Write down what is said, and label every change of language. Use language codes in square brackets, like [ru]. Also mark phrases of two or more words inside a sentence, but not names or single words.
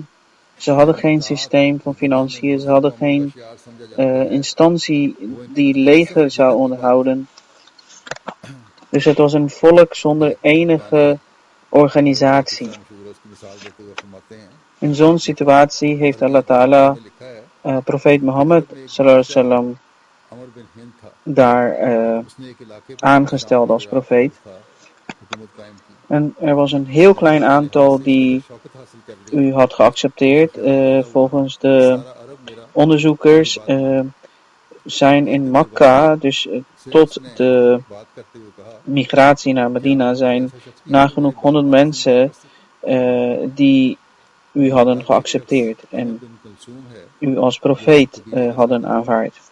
[nl] Ze hadden geen systeem van financiën. Ze hadden geen instantie die leger zou onderhouden. Dus het was een volk zonder enige organisatie. In zo'n situatie heeft Allah Ta'ala profeet Mohammed [ar] صلى الله عليه وسلم [nl] daar aangesteld als profeet. En er was een heel klein aantal die u had geaccepteerd. Volgens de onderzoekers zijn in Mekka, dus tot de migratie naar Medina, zijn nagenoeg 100 mensen die u hadden geaccepteerd en u als profeet hadden aanvaard.